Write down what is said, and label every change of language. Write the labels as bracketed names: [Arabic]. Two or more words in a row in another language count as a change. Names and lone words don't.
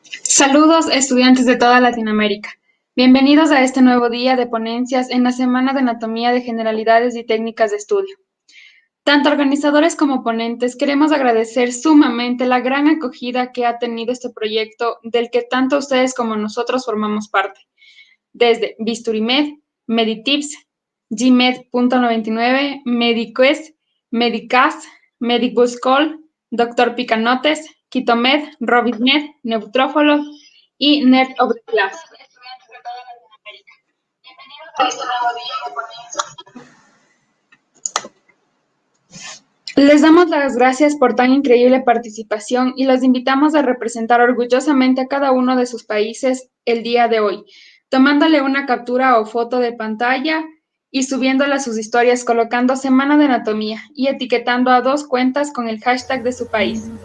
[Spanish] Saludos, estudiantes de toda Latinoamérica. Bienvenidos a este nuevo día de ponencias en la Semana de Anatomía de Generalidades y Técnicas de Estudio. Tanto organizadores como ponentes queremos agradecer sumamente la gran acogida que ha tenido este proyecto del que tanto ustedes como nosotros formamos parte. Desde Bisturimed, Meditips, GMed.99, Mediquest, Medicas, Medicbuscol, Doctor Picanotes, Kitomed, Robitmed, Neutrófolos y Net of the Class. Les damos las gracias por tan increíble participación y los invitamos a representar orgullosamente a cada uno de sus países el día de hoy, tomándole una captura o foto de pantalla y subiéndola a sus historias colocando Semana de Anatomía y etiquetando a 2 cuentas con el hashtag de su país.